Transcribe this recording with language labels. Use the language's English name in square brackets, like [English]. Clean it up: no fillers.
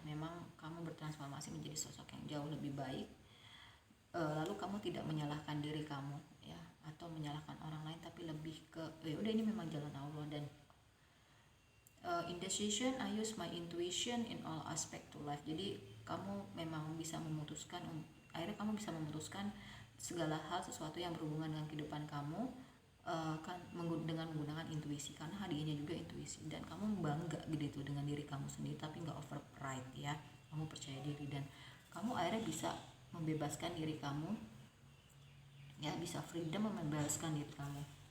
[Indonesian] Memang kamu bertransformasi menjadi sosok yang jauh lebih baik. Lalu kamu tidak menyalahkan diri kamu ya, atau menyalahkan orang lain, tapi lebih ke ya udah, ini memang jalan Allah. [English] Dan in decision I use my intuition in all aspect to life. [Indonesian] Jadi kamu memang bisa memutuskan, akhirnya kamu bisa memutuskan segala hal, sesuatu yang berhubungan dengan kehidupan kamu kan dengan menggunakan intuisi, karena hadiahnya juga intuisi. Dan kamu bangga gitu dengan diri kamu sendiri, tapi nggak over pride ya. Kamu percaya diri, dan kamu akhirnya bisa membebaskan diri kamu ya, bisa freedom membebaskan diri kamu.